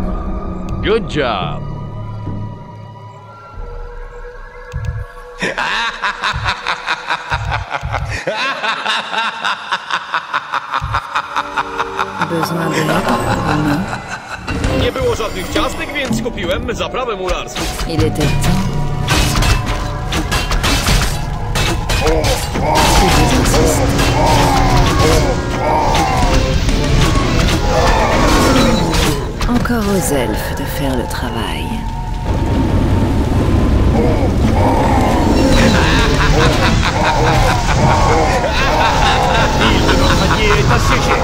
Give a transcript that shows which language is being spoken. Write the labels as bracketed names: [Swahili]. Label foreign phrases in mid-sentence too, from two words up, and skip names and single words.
[English] Good job. [French] Besoin d'aide, humain? [Polish] Nie było żadnych ciastek, więc kupiłem zaprawę mularską. [French] Il était temps. Si vous insistez. Encore aux elfes de faire le travail. La ville de notre allié est assiégée.